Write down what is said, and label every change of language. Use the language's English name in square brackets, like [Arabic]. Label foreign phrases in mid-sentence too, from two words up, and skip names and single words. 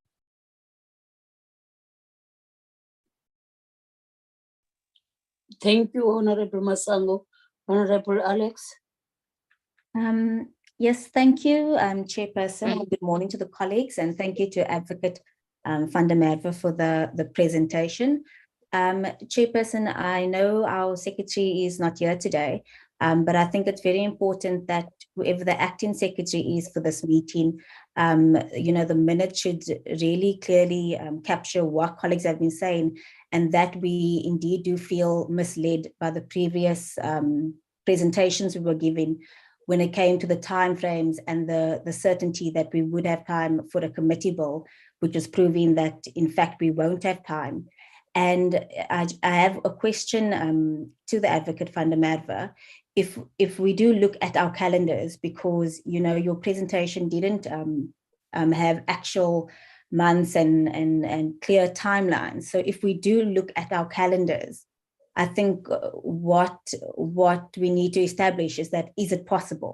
[English] Thank you, Honorable Masango. Honorable Alex. Yes, thank you, Chairperson. Good morning to the colleagues, and thank you to Advocate van der Merwe for the presentation. Chairperson, I know our secretary is not here today, but I think it's very important that whoever the acting secretary is for this meeting, the minute should really clearly capture what colleagues have been saying, and that we indeed do feel misled by the previous presentations we were given when it came to the timeframes and the certainty that we would have time for a committee bill, which is proving that in fact we won't have time. And I have a question to the Advocate van der Merwe. if we do look at our calendars, because your presentation didn't have actual months and clear timelines. So if we do look at our calendars, I think what we need to establish is that, is it possible?